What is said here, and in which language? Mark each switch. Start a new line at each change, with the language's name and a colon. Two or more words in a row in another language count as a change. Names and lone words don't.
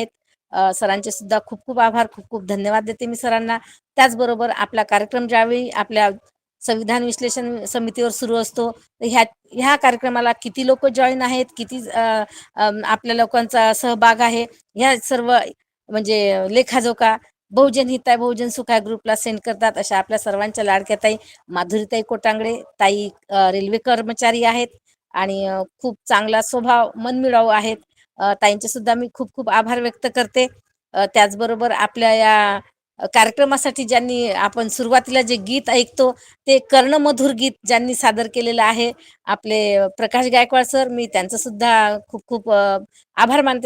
Marathi: सरांचे सुद्धा खूप खूप आभार, खूप खूप धन्यवाद देते मी सरांना. त्याचबरोबर आपला कार्यक्रम ज्यावेळी आपल्या संविधान विश्लेषण समितीवर सुरू असतो. तर ह्या कार्यक्रमाला किती लोक जॉईन आहेत, किती आपल्या लोकांचा सहभाग आहे, ह्या सर्व म्हणजे लेखाजोखा बहुजन हिताय बहुजन सुखाय ग्रुपला सेंड करतात. अशा आपल्या सर्वांच्या लाडक्या ताई माधुरीताई कोटांगडे ताई रेल्वे कर्मचारी आहेत आणि खूप चांगला स्वभाव मनमिळाऊ आहेत. ताईंचे सुद्धा मी खूप खूप आभार व्यक्त करते. त्याचबरोबर आपल्या या कार्यक्रमासाठी ज्यांनी आपण सुरुवातीला जे गीत ऐकतो ते कर्णमधुर गीत ज्यांनी सादर केलेलं आहे आपले प्रकाश गायकवाड सर, मी त्यांचं सुद्धा खूप खूप आभार मानते.